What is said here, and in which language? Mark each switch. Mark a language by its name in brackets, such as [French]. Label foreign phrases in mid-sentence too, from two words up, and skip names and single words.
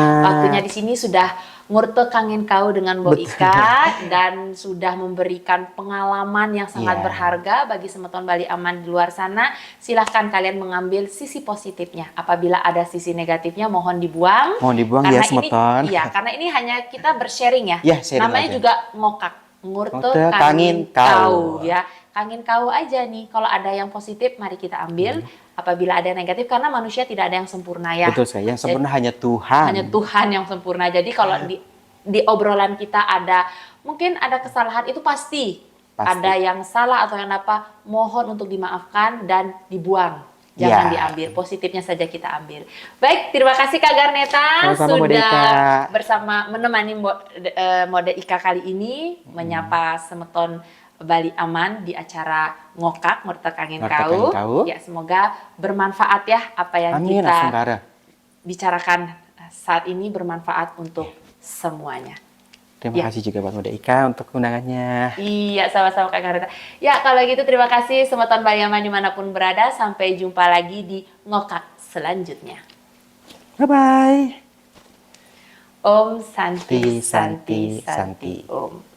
[Indonesian] Waktunya di sini sudah ngurte kangen kau dengan Mbok Ika dan sudah memberikan pengalaman yang sangat Iya. berharga bagi Semeton Bali Aman di luar sana. Silahkan kalian mengambil sisi positifnya. Apabila ada sisi negatifnya, mohon dibuang. Mohon dibuang Karena ya, Semeton. Iya, karena ini hanya kita bersharing ya. Ya, sharing Namanya aja. juga ngokak. Ngurte Ngurte kangen kangen kau kau. ya. Kangen kau aja nih. Kalau ada yang positif, mari kita ambil. Apabila ada yang negatif, karena manusia tidak ada yang sempurna ya. Betul saya. Yang sempurna hanya Tuhan. Hanya Tuhan yang sempurna. Jadi kalau di obrolan kita ada mungkin ada kesalahan, itu pasti. Ada yang salah atau yang apa, mohon untuk dimaafkan dan dibuang. Jangan Ya. diambil, positifnya saja kita ambil. Baik, terima kasih Kak Garneta Sama-sama, Mbak sudah Deka. bersama menemani Mode Ika kali ini menyapa Semeton Bali Aman di acara Ngokak Ngurte Kangen Ngurte Kangen Kau. Kau. Ya, semoga bermanfaat ya apa yang Amin, kita Asungkara. bicarakan saat ini, bermanfaat untuk semuanya. Terima Ya. kasih juga buat Mbak Ika untuk undangannya. Iya, sama-sama Kak Garneta. Ya, kalau gitu terima kasih Semeton Bali Aman dimanapun berada. Sampai jumpa lagi di Ngokak selanjutnya. Bye-bye. [Sanskrit] Om Santi, Santi, Santi, Santi, Santi. Om.